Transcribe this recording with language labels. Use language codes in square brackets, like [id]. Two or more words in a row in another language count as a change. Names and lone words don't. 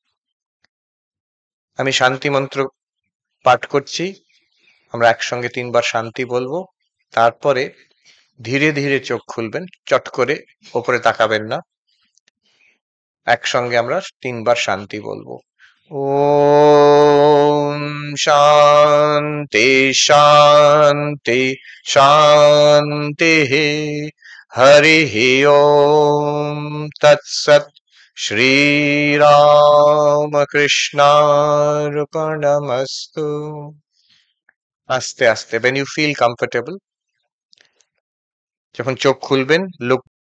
[bn] আমি শান্তি মন্ত্র পাঠ করছি, আমরা একসঙ্গে 3 বার শান্তি বলবো। তারপরে ধীরে ধীরে চোখ খুলবেন, চট করে ওপরে তাকাবেন না। একসঙ্গে আমরা 3 বার শান্তি বলবো। [sa] ॐ शान्ति शान्ति शान्तिः हरिः ॐ तत्सत् श्रीरामकृष्णार्पणमस्तु [bn] আস্তে আস্তে [en] when you feel comfortable [bn] যখন চোখ খুলবেন [sa] look